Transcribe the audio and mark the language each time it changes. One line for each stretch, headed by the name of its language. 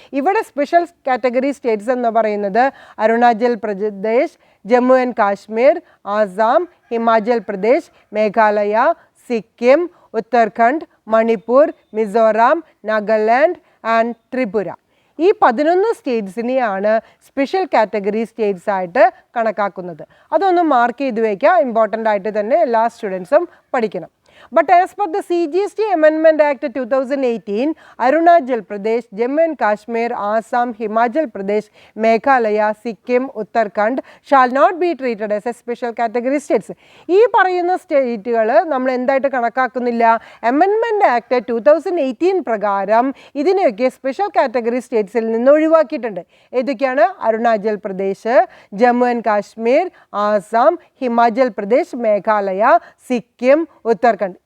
Malayalam: ഇവിടെ special category States എന്ന് പറയുന്നത് അരുണാചൽ പ്രദേശ്, ജമ്മു ആൻഡ് കാശ്മീർ, ആസാം, ഹിമാചൽ പ്രദേശ്, മേഘാലയ, സിക്കിം, ഉത്തരാഖണ്ഡ്, മണിപ്പൂർ, മിസോറാം, നാഗാലാൻഡ് ആൻഡ് ത്രിപുര. ഈ 11 സ്റ്റേറ്റ്സിനെയാണ് സ്പെഷ്യൽ കാറ്റഗറി സ്റ്റേറ്റ്സ് ആയിട്ട് കണക്കാക്കുന്നത്. അതൊന്ന് മാർക്ക് ചെയ്ത് വയ്ക്കുക, ഇമ്പോർട്ടൻ്റ് ആയിട്ട് തന്നെ എല്ലാ സ്റ്റുഡൻസും പഠിക്കണം.
English: But as per the CGST Amendment Act 2018, Arunachal Pradesh, Jammu and Kashmir, Assam, Himachal Pradesh, Meghalaya, Sikkim, Uttarakhand shall not be treated as a special category states.
Malayalam: ഈ പറയുന്ന സ്റ്റേറ്റുകൾ നമ്മൾ എന്തായിട്ട് കണക്കാക്കുന്നില്ല? അമെൻമെൻറ്റ് ആക്ട് 2018 പ്രകാരം ഇതിനെയൊക്കെ സ്പെഷ്യൽ കാറ്റഗറി സ്റ്റേറ്റ്സിൽ നിന്ന് ഒഴിവാക്കിയിട്ടുണ്ട്. ഏതൊക്കെയാണ്? അരുണാചൽ പ്രദേശ്, ജമ്മു ആൻഡ് കാശ്മീർ, ആസാം, ഹിമാചൽ പ്രദേശ്, മേഘാലയ, സിക്കിം, ഉത്തരാഖണ്ഡ്.